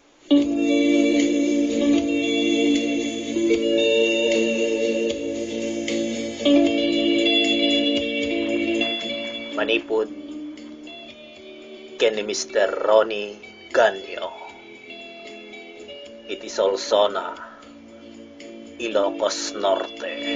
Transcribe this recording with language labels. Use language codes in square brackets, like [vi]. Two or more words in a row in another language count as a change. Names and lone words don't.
[ilo] Manipod ken ni Mr. Ronnie Ganyo. [en] It is also na Ilocos Norte.